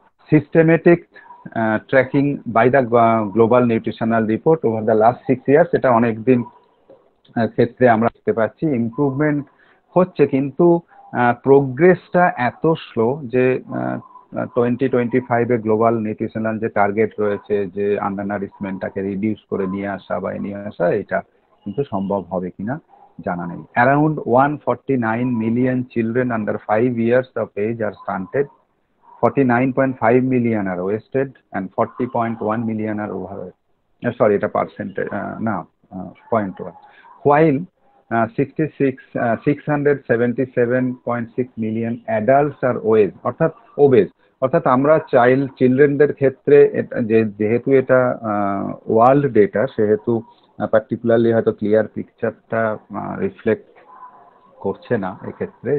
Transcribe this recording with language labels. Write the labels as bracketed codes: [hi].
[en] systematic tracking by the global nutritional report over the last 6 years, [bn] এটা অনেকদিন ক্ষেত্রে আমরা দেখতে পাচ্ছি ইমপ্রুভমেন্ট হচ্ছে, কিন্তু প্রোগ্রেসটা এত স্লো যে 2025 গ্লোবাল নিউট্রিশনাল যে টার্গেট রয়েছে, যে আন্ডার নারিশমেন্টটাকে রিডিউস করে নিয়ে আসা, এটা কিন্তু সম্ভব হবে কিনা জানা নেই। [en] Around 149 million children under 5 years of age are stunted, 49.5 million are wasted, and 40.1 million are overweight. [bn] Sorry, এটা পার্সেন্টেজ না, 0.1, [en] while 677.6 million adults are obese, [bn] অর্থাৎ আমরা চিলড্রেনদের ক্ষেত্রে যেহেতু এটা ওয়ার্ল্ড ডেটা, সেহেতু পার্টিকুলারলি হয়তো ক্লিয়ার পিকচারটা রিফ্লেক্ট করছে না এক্ষেত্রে।